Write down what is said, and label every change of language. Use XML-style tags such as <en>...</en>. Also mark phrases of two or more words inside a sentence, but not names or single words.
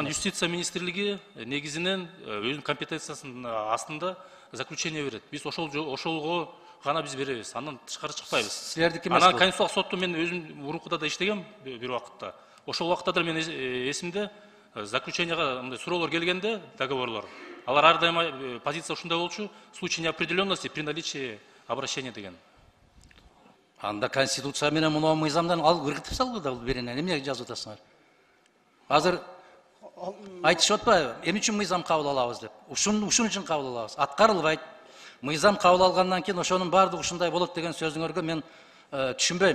<ky>Анан юстиция министрлиги негизинен өзүнүн компетенциясынын астында заключение берет. Биз ошолго гана биз беребиз. Андан тышкары чыкпайбыз. Силердики эмес. Анан конституциялык сотту мен өзүм мурункуда да иштегем бир убакытта. Ошол убакытта да мен эсимде заключенияга мындай суроолор келгенде, договорлор. Алар ар дайыма позиция ушундай болчу,</ky> <ru>в случае неопределенности при наличии обращения деген.</ru> <ky>Анда конституция менен муну мыйзамдан алып кыргытып салгы да бул беренен. Эмне жазып атасыңар? Азыр айтышып атпайбы? Эмне үчүн мыйзам кабыл алабыз деп. Ушун үчүн кабыл алабыз. Аткарылбайт. Мыйзам кабыл алгандан кийин ошонун баардыгы ушундай болот деген сөзүңөргө мен түшүнбөйм.</ky>